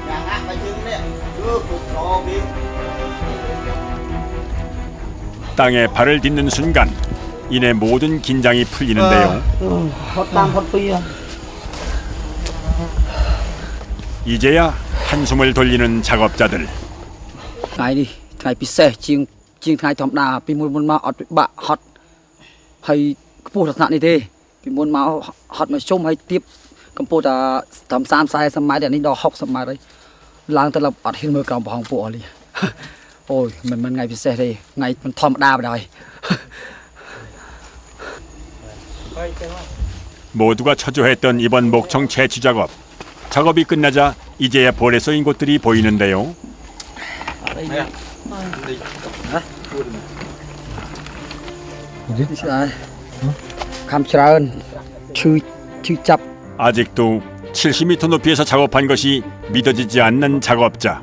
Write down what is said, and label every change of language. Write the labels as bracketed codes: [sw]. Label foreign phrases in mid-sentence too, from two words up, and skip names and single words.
[ko] 땅에 발을 딛는 순간 이내 모든 긴장이 풀리는데요. 이제야 한숨을 돌리는 작업자들. [km] ថ្ងៃនេះថ្ងៃពិសេសជាងថ្ងៃធម្មតាពីមុនមកអត់ពិបាកហត់ហើយខ្ពស់ដល់ថ្នាក់នេះទេពីមុនមកហត់មកជុំហើយទៀបកម្ពស់តែត្រឹម30-40ម៉ែត្រនេះដល់60ម៉ែត្រហើយឡើងទៅអត់ហ៊ានមើលក្រោមប្រហោងពួកអស់នេះអូយមិនថ្ងៃពិសេសទេថ្ងៃមិនធម្មតាបណ្ដោយ [ko] 모두가 초조했던 이번 목청 채취 작업. 작업이 끝나자 이제야 벌에 쏘인 곳들이 보이는데요. 아직도 70m 높이에서 작업한 것이 믿어지지 않는 작업자.